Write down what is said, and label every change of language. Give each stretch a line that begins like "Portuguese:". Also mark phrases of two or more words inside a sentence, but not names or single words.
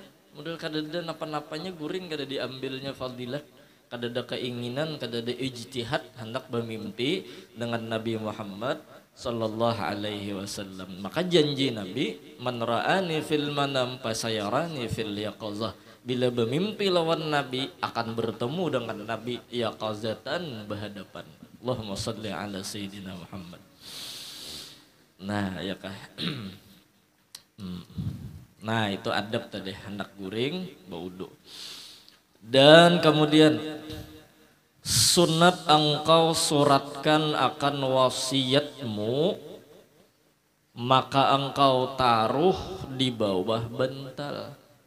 Banjar: Model kada ada napa-napanya guring, kada diambilnya fadilah, kada ada keinginan, kada ada ijtihad hendak bermimpi dengan Nabi Muhammad
Arabic: صلى الله عليه وسلم.
Banjar: Maka janji Nabi,
Arabic: من رآني في المنام فسيراني في اليقظة.
Banjar: Bila bermimpi lawan Nabi akan bertemu dengan Nabi yaqazatan berhadapan.
Arabic: اللهم صل على سيدنا محمد.
Banjar: Nah, ya kah? Nah, itu adab tadi, hendak guring berwudu. Dan kemudian sunat engkau suratkan akan wasiatmu, maka engkau taruh di bawah bantal.